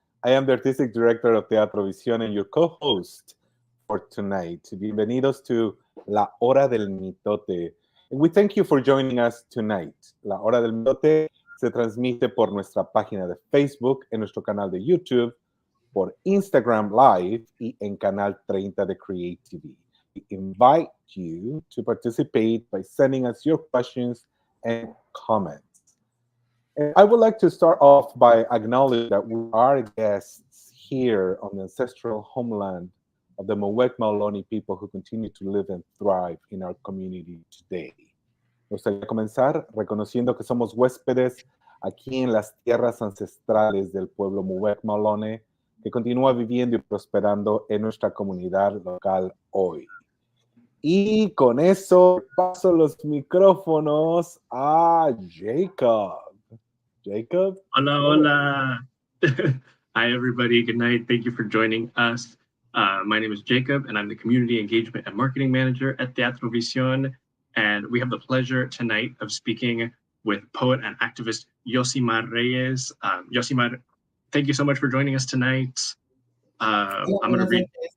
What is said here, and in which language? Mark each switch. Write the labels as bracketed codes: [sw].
[en] I am the Artistic Director of Teatro, Visión and your co-host for tonight. [es] Bienvenidos [en] to La Hora del Mitote. And we thank you for joining us tonight. [es] La Hora del Mitote se transmite por nuestra página de Facebook, en nuestro canal de YouTube, por Instagram Live y en Canal 30 de Create TV. [en] We invite you to participate by sending us your questions and comments. And I would like to start off by acknowledging that we are guests here on the ancestral homeland of the Muwek-Maolloni people who continue to live and thrive in our community today. [es] Me gustaría comenzar reconociendo que somos huéspedes aquí en las tierras ancestrales del pueblo Muwek-Maolloni que continúa viviendo y prosperando en nuestra comunidad local hoy. Y con eso paso los micrófonos a Jacob. [en] Jacob? [es] Hola, hola. [en] Hi, everybody. Good night. Thank you for joining us. My name is Jacob, and I'm the Community Engagement and Marketing Manager at Teatro Visión. And we have the pleasure tonight of speaking with poet and activist Yosimar Reyes. Yosimar, thank you so much for joining us tonight. I'm going to read...